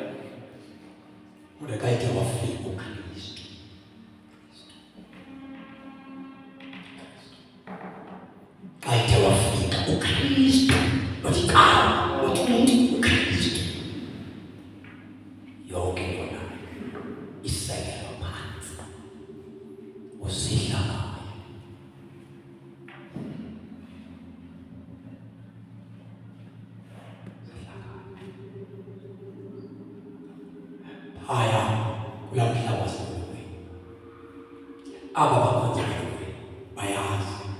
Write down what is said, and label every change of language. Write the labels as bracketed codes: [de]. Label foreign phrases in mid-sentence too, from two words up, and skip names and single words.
[xh] Kodwa xa ithe wafika uKristu, xa ithe wafika uKristu, uthi cha, uthi uKristu, yonke yona isekelwa phansi, uzidla ngayo. Haya kula mhlaba waseMelweni, aba bakwenza bayazi,